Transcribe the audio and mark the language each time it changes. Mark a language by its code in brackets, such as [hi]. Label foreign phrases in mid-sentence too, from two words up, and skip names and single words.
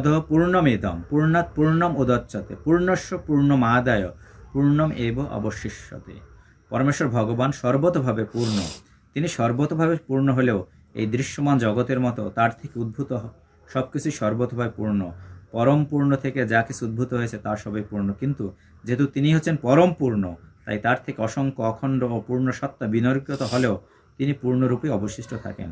[sa] পূর্ণমিদং পূর্ণাৎ পূর্ণম উদচ্যতে পূর্ণস্য পূর্ণমাদায় পূর্ণম এব অবশিষ্যতে। [bn] পরমেশ্বর ভগবান সর্বতভাবে পূর্ণ। তিনি সর্বতভাবে পূর্ণ হলেও এই দৃশ্যমান জগতের মতো তার থেকে উদ্ভূত সবকিছু সর্বতভাবে পূর্ণ। পরম পূর্ণ থেকে যা কিছু উদ্ভূত হয়েছে তার সবই পূর্ণ, কিন্তু যেহেতু তিনি হচ্ছেন পরম পূর্ণ তাই তার থেকে অসংখ্য অখণ্ড ও পূর্ণ সত্তা বিনির্গত হলেও তিনি পূর্ণরূপে অবশিষ্ট থাকেন।